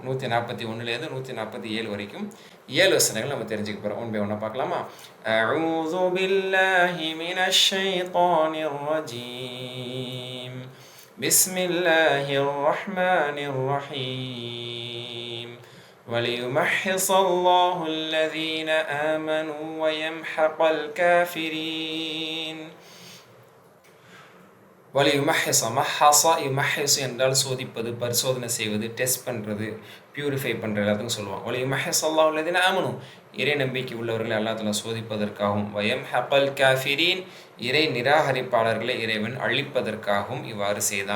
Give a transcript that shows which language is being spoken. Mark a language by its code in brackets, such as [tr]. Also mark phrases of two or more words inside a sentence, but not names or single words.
[ta] 141லேருந்து 147 வரைக்கும் 7 வசனங்கள் நம்ம தெரிஞ்சுக்க போகிறோம். [en] one by one [ta] பார்க்கலாமா? [ar] أعوذ بالله من الشيطان الرجيم. بسم الله الرحمن الرحيم. وَلِيُمَحِّصَ اللَّهُ الَّذِينَ آمَنُوا وَيَمْحَقَ الْكَافِرِينَ. وليمحص محص يمحص [ta] என்றால் சோதிப்பது, பரிசோதனை செய்வது, டெஸ்ட் பண்ணுறது, பியூரிஃபை பண்ணுறது எல்லாத்துக்கும் சொல்லுவாங்க. [ar] وليمحص الله الذين آمنوا [ta] இறை நம்பிக்கை உள்ளவர்களை அல்லாஹ் தஆலா சோதிப்பதற்காகவும், [ar] ويمحق الكافرين [ta] இறை நிராகரிப்பாளர்களை இறைவன் அழிப்பதற்காகவும் இவ்வாறு செய்தான்.